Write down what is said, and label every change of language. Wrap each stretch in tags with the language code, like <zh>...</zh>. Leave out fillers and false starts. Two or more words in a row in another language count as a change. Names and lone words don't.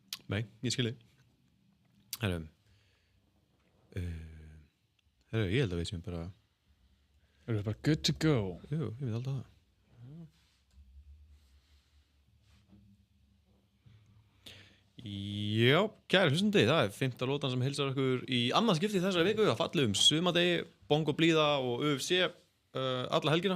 <is>Nei, ég skilji. Herru, ég held að við sem bara... Erum við bara</is> <en>good to go?</en> <is>Jú, ég veit alltaf það. Já, kæri hlustandi, það er 5. lótan sem heilsar okkur í annað skipti þessari viku að falli sumadegi, bongo blíða og UFC alla helgina.</is>